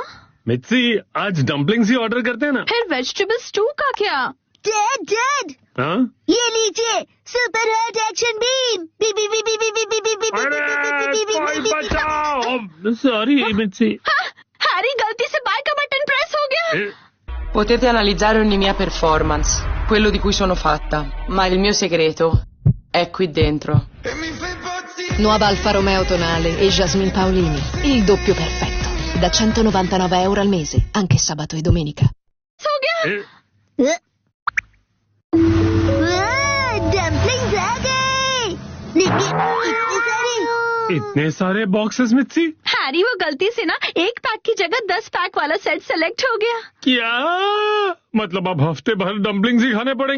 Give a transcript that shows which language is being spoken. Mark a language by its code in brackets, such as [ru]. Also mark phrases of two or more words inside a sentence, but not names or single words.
[hi] मित्सी, आज डम्पलिंग्स ही ऑर्डर करते हैं ना। फिर [en] vegetable stew [hi] का क्या? डैड, हाँ? ये लीजिए [en] super hot action beam. [hi] सॉरी मित्सी। हैरी, गलती से बाय का बटन प्रेस हो गया। [it] Potete analizzare ogni mia performance, quello di cui sono fatta, ma il mio segreto è qui dentro. Nuova Alfa Romeo tonale e Jasmine Paolini, il doppio perfetto, da €199 al mese, anche sabato e domenica. [hi] हो गया। डम्पलिंग्स आ गए। लेकिन इतने सारे बॉक्सेस मित्सी। हैरी, वो गलती से ना 1 पैक की जगह 10 पैक वाला सेट सेलेक्ट हो गया। क्या मतलब अब हफ्ते भर डम्पलिंग्स ही खाने पड़ेंगे?